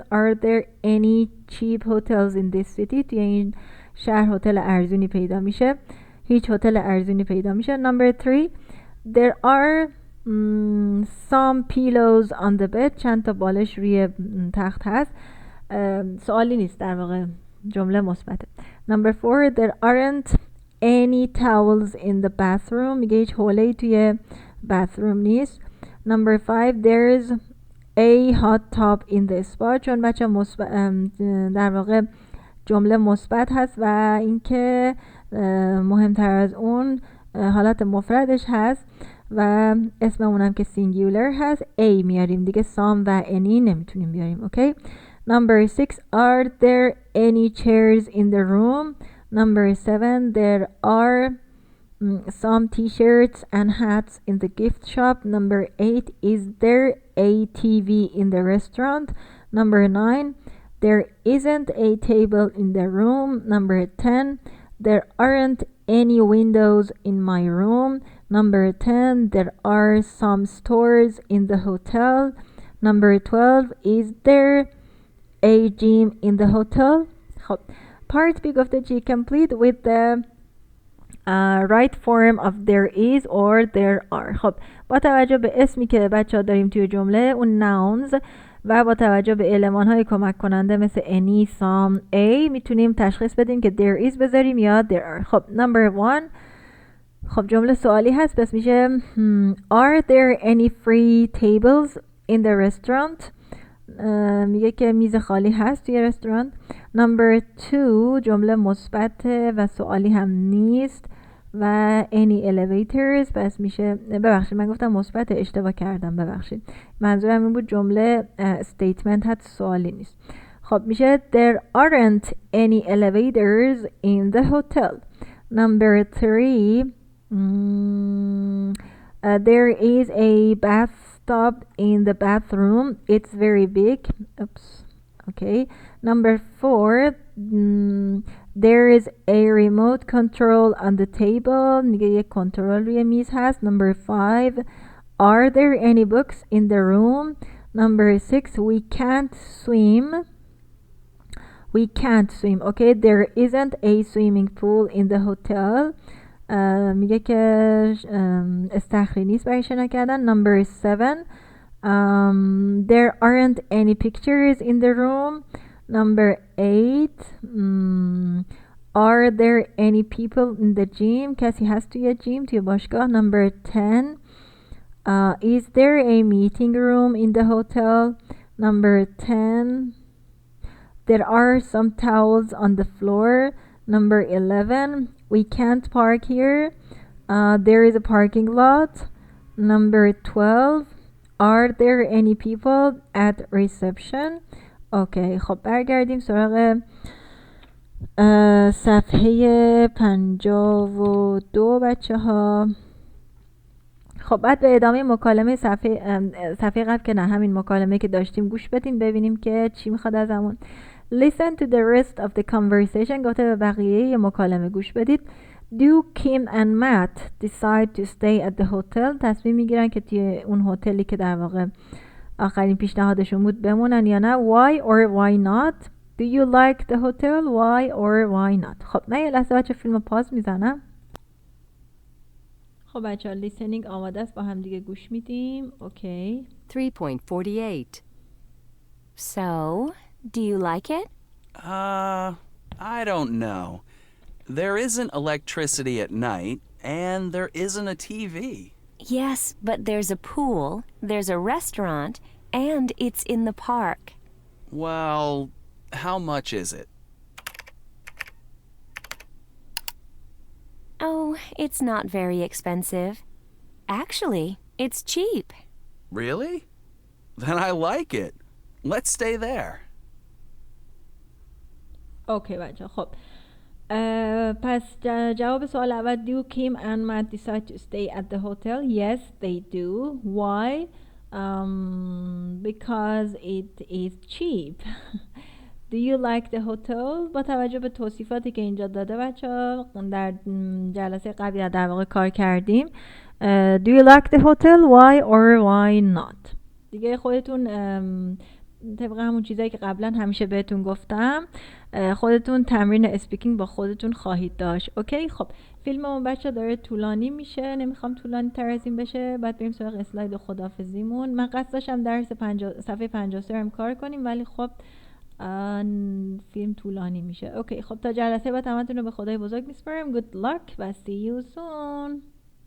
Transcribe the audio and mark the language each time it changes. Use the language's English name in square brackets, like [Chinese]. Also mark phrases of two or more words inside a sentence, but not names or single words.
[English] are there any cheap hotels in this city. [Persian] توی این شهر هتل ارزونی پیدا میشه. هیچ هتل ارزونی پیدا میشه. [English] number 3 there are some pillows on the bed. [Persian] چند تا بالش روی تخت هست. سوالی نیست در واقع، جمله مثبته. [English] number 4 there aren't any towels in the bathroom. [Persian] میگه هیچ حوله‌ای توی bathroom نیست. [English] number 5 there's a hot tub in the spa. [Persian] چون بچه در واقع جمله مثبت هست و اینکه مهمتر از اون حالت مفردش هست و اسممونم که سینگیولر هست A میاریم دیگه. some و any نمیتونیم بیاریم. اوکی. [English] number 6 are there any chairs in the room. number 7 there are some t-shirts and hats in the gift shop. number 8 is there a TV in the restaurant. number 9 there isn't a table in the room. number 10 there aren't any windows in my room. number 10 there are some stores in the hotel. number 12 is there a gym in the hotel. [Persian] خب [English] part B [Persian] گفته چی؟ [English] complete with the right form of there is or there are. [Persian] خب با توجه به اسمی که بچه ها داریم توی جمله اون nouns و با توجه به المان‌های کمک کننده مثل [English] any, some, a [Persian] میتونیم تشخیص بدیم که [English] there is [Persian] بذاریم یا [English] there are. خب number 1 [Persian] خب جمله سوالی هست پس میشه [English] are there any free tables in the restaurant. [Persian] میگه که میز خالی هست توی رستوران. number 2 جمله مثبت و سوالی هم نیست و [English] any elevators [Persian] پس میشه ببخشید من گفتم مثبت اشتباه کردم ببخشید منظورم این بود جمله statement هست سوالی نیست. خب میشه [English] there aren't any elevators in the hotel. Number 3, there is a bathtub in the bathroom. It's very big. Oops. Okay. Number 4, there is a remote control on the table. [Persian] میگه یک کنترل روی میز هست. [English] Number 5, are there any books in the room? Number 6, we can't swim. We can't swim. Okay, there isn't a swimming pool in the hotel. میگه که استخری نیست برای شنا کردن. Number 7, there aren't any pictures in the room. Number 8, are there any people in the gym? [Persian] کسی هست توی جیم، توی باشگاه. [English] Number 10, is there a meeting room in the hotel? Number 10, there are some towels on the floor. Number 11, we can't park here. There is a parking lot. Number 12, are there any people at reception? [Persian] اوکی، خب برگردیم سراغ صفحه 52 بچه ها. خب بعد به ادامه مکالمه صفحه قبل که نه همین مکالمه که داشتیم گوش بدیم ببینیم که چی میخواد ازمون. [English] Listen to the rest of the conversation. [Persian] گفته به بقیه مکالمه گوش بدید. [English] Do Kim and Matt decide to stay at the hotel? [Persian] تصمیم میگیرن که توی اون هتلی که در واقع آخرین پیشنهادشون بود بمونن یا نه. [English] Why or why not? Do you like the hotel? Why or why not? [Persian] خب من یه لحظه بچه فیلم پاز میزنم. خب بچه ها لیسنینگ آماده است، با هم دیگه گوش میدیم. اوکی. 3.48. [English] So, do you like it? I don't know. There isn't electricity at night, and there isn't a TV. Yes, but there's a pool, there's a restaurant, and it's in the park. Well, how much is it? Oh, it's not very expensive. Actually, it's cheap. Really? Then I like it. Let's stay there. [Persian] اوکی بچه خب پس جواب سوال اول. [English] Do Kim and Matt decide to stay at the hotel? Yes, they do. Why? Because it is cheap. Do you like the hotel? [Persian] با توجه به توصیفاتی که اینجا داده بچه در جلسه قبلی در واقع کار کردیم. [English] Do you like the hotel? Why or why not? [Persian] دیگه خودتون طبق همون چیزایی که قبلا همیشه بهتون گفتم خودتون تمرین اسپیکینگ با خودتون خواهید داشت. اوکی. خب فیلممون بچه داره طولانی میشه، نمیخوام طولانی تر از این بشه. بعد بریم سراغ اسلاید خداحافظیمون. من قصد داشتم درس صفحه 53 هم کار کنیم ولی خب فیلم طولانی میشه. اوکی. خب تا جلسه بعد همتون رو به خدای بزرگ میسپارم. [English] Good luck و see you soon.